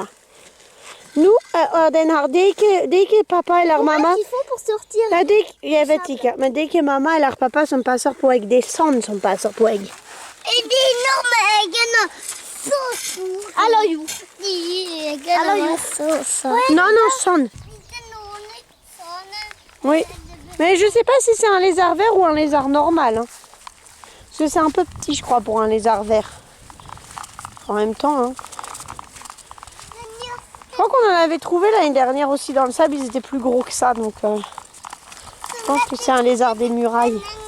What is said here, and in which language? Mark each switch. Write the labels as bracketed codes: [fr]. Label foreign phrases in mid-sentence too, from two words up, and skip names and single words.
[no] Nå er den her, det er ikke pappa eller mamma. Nei, jeg vet ikke, men det er ikke mamma eller pappa som passer på egg, det er sand som passer på egg. Er de enorme eggene så store? Eller jo. De eggene var så. [fr] Non, non, sand. Oui, mais je sais pas si c'est un lézard vert ou un lézard normal. Hein. Parce que c'est un peu petit, je crois, pour un lézard vert. En même temps, hein. Je crois qu'on en avait trouvé l'année dernière aussi dans le sable, ils étaient plus gros que ça, donc je pense que c'est un lézard des murailles.